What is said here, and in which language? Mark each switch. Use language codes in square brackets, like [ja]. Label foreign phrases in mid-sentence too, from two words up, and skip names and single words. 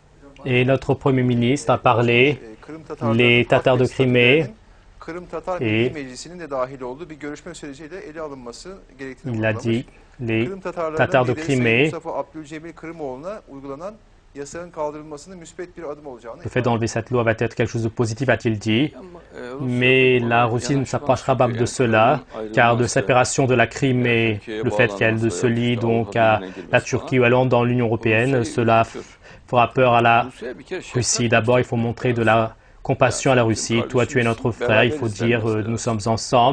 [fr] Et notre Premier ministre a parlé, [tr] Kırım Tatarların [fr] les Tatars de [tr] halk ve [fr] Crimée, [tr] statülerinin Kırım Tatar Milli [fr] et [tr] Meclisi'nin de dahil olduğu bir görüşme süreciyle ele alınması gerektiğini [fr] il a [tr] vurgulamış. [fr] dit les [tr] Kırım Tatarlarının [fr] Tatars de [tr] lideri Sayın [fr] Crimée, [tr] Mustafa Abdülcemil Kırımoğlu'na uygulanan yasağın kaldırılmasının müspet bir adım olacağını [fr] le fait d'enlever cette loi va être quelque chose de positif, a-t-il dit. Mais la Russie ne sera pas capable de cela, car de séparation de la Crimée, le fait qu'elle se lie donc à la Turquie ou elle entre dans l'Union européenne, cela fera peur à la Russie. D'abord, il faut montrer de la compassion à la Russie. Toi, tu es notre frère, il faut dire nous sommes ensemble.